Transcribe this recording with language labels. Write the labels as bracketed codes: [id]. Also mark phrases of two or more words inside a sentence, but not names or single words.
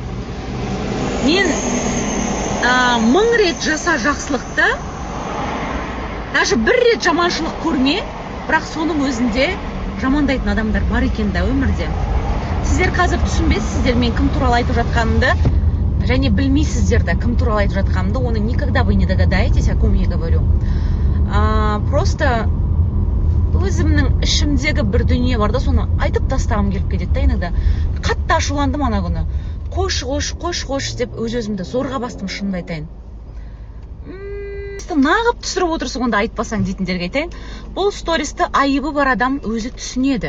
[kk] Мен 1000 рет жаса жақсылықты, даже 1 рет жаманшылық көрме, бірақ соның өзінде жамандайтын адамдар бар екен да өмірде. Сіздер қазір түсінбейсіздер мен кім туралы айтып жатқанымды, және білмейсіздер да кім туралы айтып жатқанымды, оны [ru] никогда вы не догадаетесь, о ком я говорю. [kk] Просто өзімнің ішімдегі бір дүние бар да, соны айтып тастағым келіп кетеді да иногда. Қатты ашуландым ана күні. Қойшы деп өз-өзімді зорға бастым, шынымды айтайын. Нағып түсіріп отырсың онда айтпасаң дейтіндерге айтайын. Бұл стористі айыбы бар адам өзі түсінеді.